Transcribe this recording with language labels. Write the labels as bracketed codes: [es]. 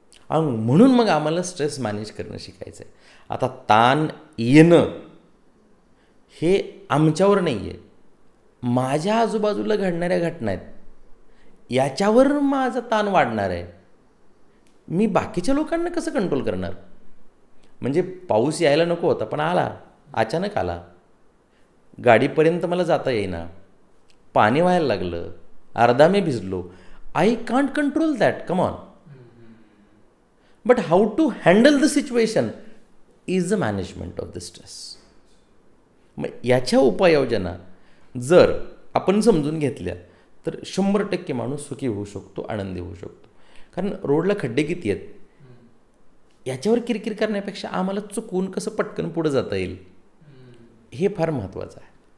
[mr] आणि म्हणून मग आम्हाला स्ट्रेस मॅनेज करणं शिकायचं आहे. आता ताण येणं हे आमच्यावर नाही आहे, माझ्या आजूबाजूला घडणाऱ्या घटना आहेत याच्यावर माझा ताण वाढणार आहे. मी बाकीच्या लोकांना कसं कंट्रोल करणार. म्हणजे पाऊस यायला नको होता पण आला, अचानक आला, गाडीपर्यंत मला जाता येईना, पाणी व्हायला लागलं, अर्धा मी भिजलो. [en] I can't control that, come on. But how to handle the situation is the management of the stress. [mr] मग याच्या उपाययोजना जर आपण समजून घेतल्या तर 100% माणूस सुखी होऊ शकतो, आनंदी होऊ शकतो. कारण रोडला खड्डे किती आहेत याच्यावर किरकिर करण्यापेक्षा आम्हाला चुकून कसं पटकन पुढं जाता येईल हे फार महत्त्वाचं आहे.